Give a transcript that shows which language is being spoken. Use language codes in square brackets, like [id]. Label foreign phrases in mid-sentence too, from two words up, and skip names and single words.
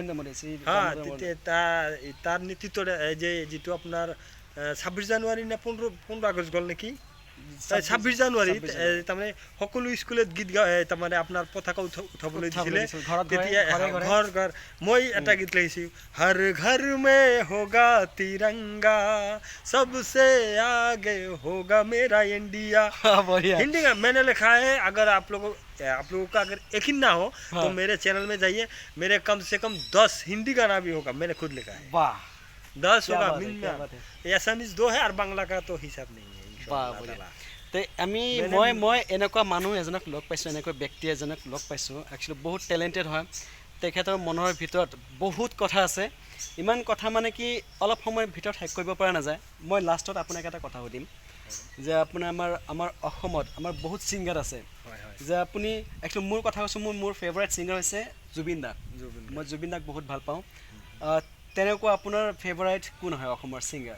[as] তাৰ নেতৃত্বত এই যে যিটো আপোনাৰ 26 জানুৱাৰী নে 15 আগষ্ট গ'ল নেকি 26 জানুৱাৰীত তাৰমানে সকলো স্কুলত গীত তাৰমানে আপোনাৰ পতাকা উঠাবলৈ দিছিলে তেতিয়া ঘৰ ঘৰ মই এটা গীত লিখিছোঁ [hi] हर घर में होगा तिरंगा सबसे आगे होगा मेरा इंडिया हिंदी का मैंने लिखा है अगर आप लोगों का अगर यकीन ना हो तो मेरे चैनल में जाइए मेरे कम से कम 10 हिंदी गाना भी होगा मैंने खुद लिखा है वाह 10 होगा एसामीज 2 है और बांग्ला का तो हिसाब नहीं है [as] মই এনেকুৱা মানুহ এজনক লগ পাইছোঁ এনেকুৱা ব্যক্তি এজনক লগ পাইছোঁ একচুৱেলি বহুত টেলেণ্টেড হয় তেখেতৰ মনৰ ভিতৰত বহুত কথা আছে ইমান কথা মানে কি অলপ সময়ৰ ভিতৰত শেষ কৰিব পৰা নাযায় মই লাষ্টত আপোনাক এটা কথা সুধিম যে আপোনাৰ আমাৰ অসমত আমাৰ বহুত ছিংগাৰ আছে যে আপুনি একচুৱেলি মোৰ কথা কৈছোঁ মোৰ [en] favourite singer [as] হৈছে জুবিন দা মই জুবিন দাক বহুত ভাল পাওঁ তেনেকুৱা আপোনাৰ ফেভাৰিট কোন হয় অসমৰ ছিংগাৰ